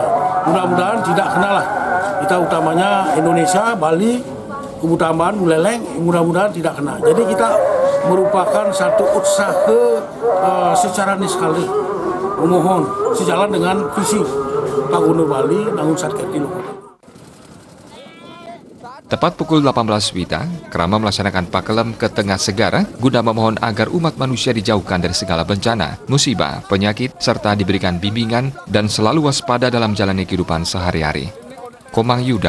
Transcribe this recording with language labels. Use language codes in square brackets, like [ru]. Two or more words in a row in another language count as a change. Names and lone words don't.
[id] Mudah-mudahan tidak kenalah. Kita utamanya Indonesia, Bali, Kubu Tambahan, Buleleng, mudah-mudahan tidak kena. Jadi kita merupakan satu usaha secara niskala, memohon sejalan dengan visi Pak Gubernur Bali, Nangun Satketi Luhur. Tepat pukul 18 WITA, Krama melaksanakan pakelem ke tengah segara guna memohon agar umat manusia dijauhkan dari segala bencana, musibah, penyakit, serta diberikan bimbingan dan selalu waspada dalam jalani kehidupan sehari-hari. Komang Yuda